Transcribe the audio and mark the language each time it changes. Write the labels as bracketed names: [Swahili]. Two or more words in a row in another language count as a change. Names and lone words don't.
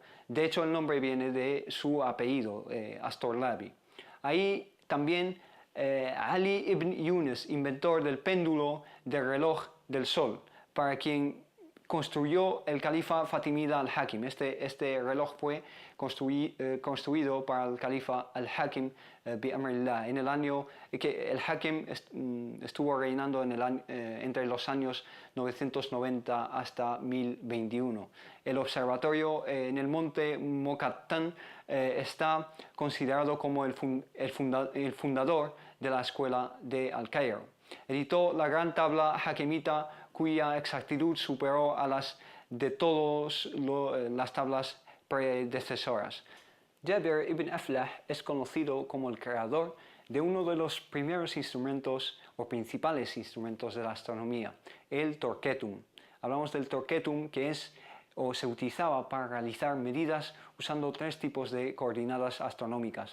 [Spanish] De hecho, el nombre viene de su apellido, Astrolabi. Ahí también Ali ibn Yunus, inventor del péndulo del reloj del sol, para quien construyó el califa fatimida al-Hakim. Este reloj fue construido para el califa al-Hakim bi-amrillah, en el año que el Hakim estuvo reinando entre los años 990 hasta 1021. El observatorio en el monte Mokattam está considerado como el fundador de la escuela de Al-Cairo. Editó la gran tabla hakimita, cuya exactitud superó a las de todas las tablas predecesoras. Jabir ibn Aflah es conocido como el creador de uno de los primeros instrumentos o principales instrumentos de la astronomía, el torquetum. Hablamos del torquetum, que se utilizaba para realizar medidas usando tres tipos de coordenadas astronómicas.